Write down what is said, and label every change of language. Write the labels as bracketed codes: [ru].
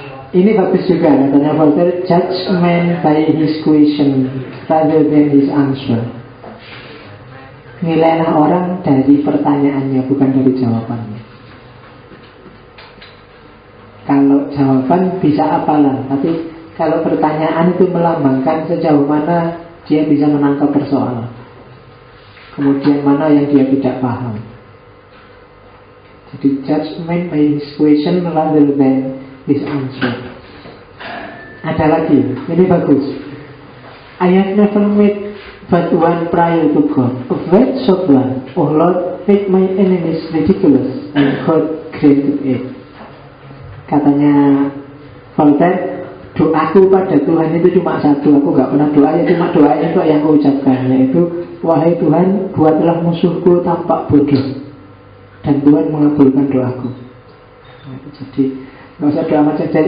[id] Ini bagus juga, katanya [en] Voltaire, judge man by his question rather than his answer. [id] Nilailah orang dari pertanyaannya, bukan dari jawabannya. Kalau jawaban bisa apalan, tapi kalau pertanyaan itu melambangkan sejauh mana dia bisa menangkap persoalan, kemudian mana yang dia tidak paham. Jadi [en] judge man by his question rather than his answer. [id] Ada lagi, ini bagus. [en] I have never met but one prior to God, a great short one. Oh Lord, make my enemies ridiculous, and God granted it. [id] Katanya Voltaire, doaku pada Tuhan itu cuma satu. Aku gak pernah doanya, cuma doanya itu yang aku ucapkan, yaitu wahai Tuhan, buatlah musuhku tampak bodoh. dan Tuhan mengabulkan doaku. Nah, jadi nggak usah doa macam.